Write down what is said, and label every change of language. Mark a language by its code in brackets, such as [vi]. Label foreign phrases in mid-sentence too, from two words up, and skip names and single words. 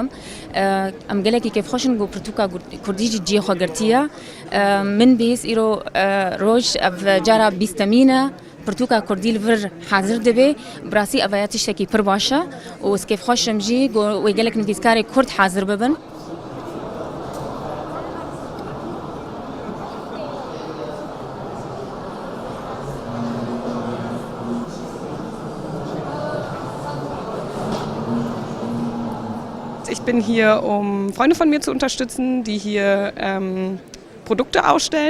[ku] ئەم gelekî kêfxweşin got pirtûka Kurdî jî ciyê xwe girtiye. Min bihîst îro roj ev cara bîstemîn e pirtûka Kurdî li vir hazir dibe. Birasî ev ya tiştekî pir baş e û ez kêfxweşim jî wê gelek nivîskarê Kurd hazir bibin. [de] Ich bin hier, um Freunde von mir zu unterstützen, die hier Produkte ausstellen.